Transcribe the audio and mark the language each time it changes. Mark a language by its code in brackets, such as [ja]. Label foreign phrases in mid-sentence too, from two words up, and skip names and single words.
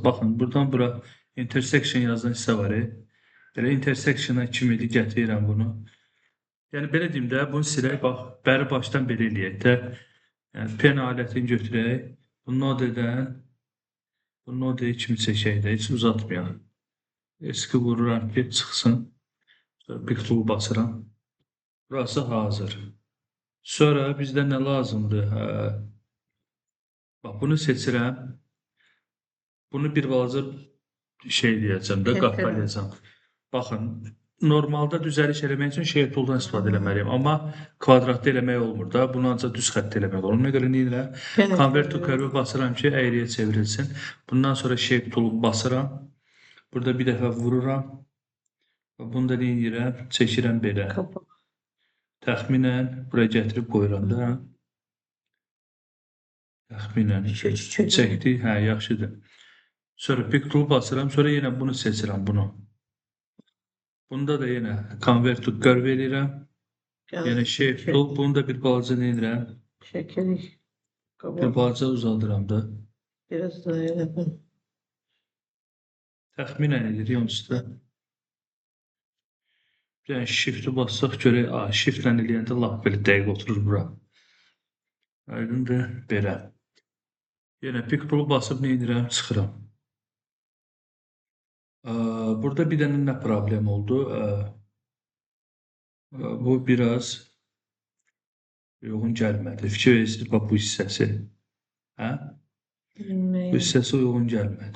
[az] Baxın, buradan bura intersection yazılan hissə var. Belə intersectiona kimi gətirirəm bunu. Yəni, belə deyim də, bunu silək, bax, bəri başdan belə eləyək də. Yəni, pen alətini götürək. Bu nodedən, bu nodeyi kimi çəkək də, heç uzatmayalım. Eski vururam ki, çıxsın. [en] Pick tool [az] basıram. Burası hazır. Sonra bizdə nə lazımdır? Bax, bunu seçirəm. Bunu bir balaca şey deyəcəm də, qatlayacam. Baxın, normalda düzəliş eləmək üçün [en] shape tool'dan [az] istifadə eləməliyəm. Amma kvadratda eləmək olmur da. Bunu ancaq düz xəttdə eləmək olur. Ona görə nə edirəm? [en] Convert to curve [az] basıram ki, əyriyə çevrilsin. Bundan sonra [en] shape tool'u [az] basıram. Burada bir dəfə vururam. Bunu da nə edirəm? Çəkirəm belə. Təxminən buraya gətirib qoyuram da. Təxminən çəkdi. Hə, yaxşıdır. Sonra [en] pick tool [az] basıram. Sonra yenə bunu seçirəm, bunu. Bunda da yenə [en] convert to curve [az] edirəm. [en] Yəni shape tool. [az] Bunu da bir balaca nə edirəm? Çəkirik. Bir balaca uzaldıram da. Biraz daha elədim. Təxminən edir yonsuzda. Yəni shift-i bassaq görək, shift-lə eləyəndə lap belə dəqiq oturur bura. Aydındır, belə. Yenə [en] pick tool [az] basıb nə edirəm? Çıxıram. Burada bir dənə nə problem oldu? Bu biraz uyğun gəlmədi. Fikir verirsiniz, bax bu hissəsi. Hə? Bu hissəsi uyğun gəlmədi.